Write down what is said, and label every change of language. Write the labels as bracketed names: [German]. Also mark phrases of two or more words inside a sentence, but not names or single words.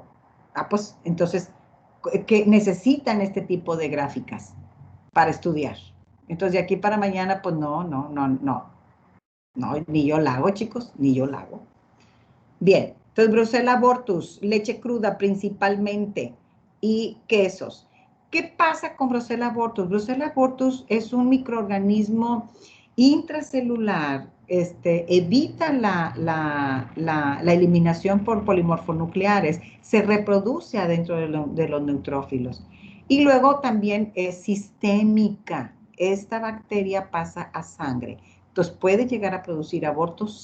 [Spanish] Ah, pues, entonces, que necesitan este tipo de gráficas para estudiar. Entonces, de aquí para mañana, pues no, ni yo la hago, chicos, ni yo la hago. Bien, entonces Brucella abortus, leche cruda principalmente y quesos. ¿Qué pasa con Brucella abortus? Brucella abortus es un microorganismo intracelular, evita la eliminación por polimorfonucleares, se reproduce adentro de los neutrófilos. Y luego también es sistémica. Esta bacteria pasa a sangre. Entonces, ¿puede llegar a producir abortos?